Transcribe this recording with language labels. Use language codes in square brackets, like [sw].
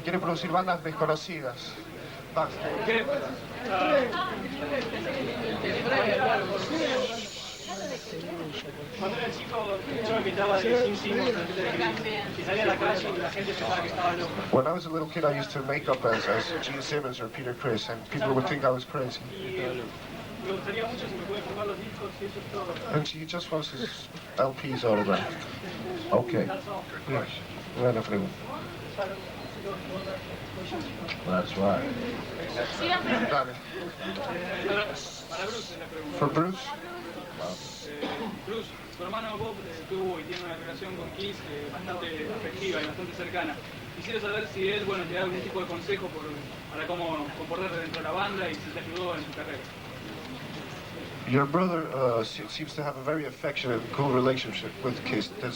[es] Quiere producir bandas desconocidas. [en] Fox Day. [es] Cuando era chico, yo me pintaba de Jim Simmons y salía a la calle y la gente pensaba que estaba loco. [en] When I was a little kid, I used to make up as Gene Simmons or Peter Criss, and people would think I was crazy. [es] Me gustaría mucho si me puede firmar los discos y eso es todo. [en] And she just wants his LPs autographed. Okay. Yes. [es] Buena pregunta. [en] That's right. [es] Dale. Para Bruce la pregunta. [en] For Bruce? [es] Bruce, tu hermano Bob tuvo y tiene una relación con Kiss bastante afectiva y bastante cercana. Quisiera saber si él, bueno, te da algún tipo de consejo para cómo comportarte dentro de la banda y si te ayudó en tu carrera. [en] Your brother seems to have a very affectionate and cool relationship with Kiss.